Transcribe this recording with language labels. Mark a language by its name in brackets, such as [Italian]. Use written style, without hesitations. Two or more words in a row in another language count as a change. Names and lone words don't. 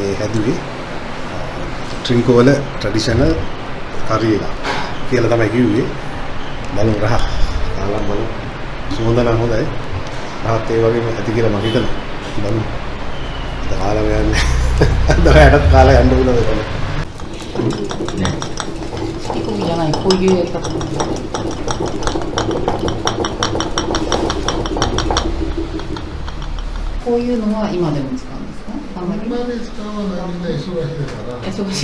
[Sinhala] හැදුවේ ට්‍රින්කෝ වල [English] traditional curry [Sinhala] එක කියලා තමයි කිව්වේ බලමු රහ කාලා බලමු සුවඳ නම් හොඳයි රහත් ඒ වගේම ඇති කියලා මම හිතනවා බලමු අද කාලා යන්නේ අද රැටත් කාලා යන්න පුළුවන් ඒක [Japanese] 仕込みじゃないこういうやり方こういうのは今でも使うんですか？あんまり今で使わないみんな忙しいから忙しい